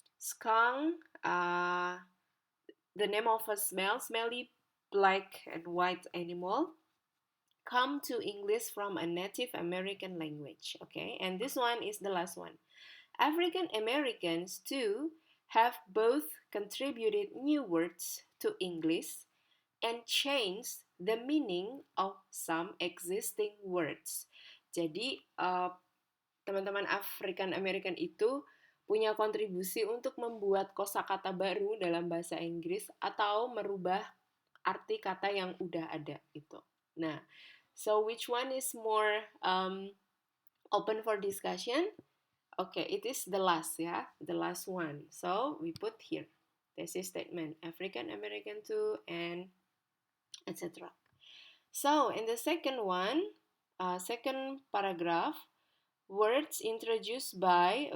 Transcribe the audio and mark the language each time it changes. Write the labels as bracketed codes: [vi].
[en] Skunk, the name of a smelly black and white animal, come to English from a Native American language, okay? And this one is the last one. African Americans, too, have both contributed new words to English and changed the meaning of some existing words. [id] Jadi, teman-teman African American itu punya kontribusi untuk membuat kosakata baru dalam bahasa Inggris atau merubah arti kata yang udah ada gitu. [en] Nah, so which one is more open for discussion? Okay, it is the last, ya, the last one. So we put here thesis statement, African American too, and etc. So in the second one, second paragraph, words introduced by.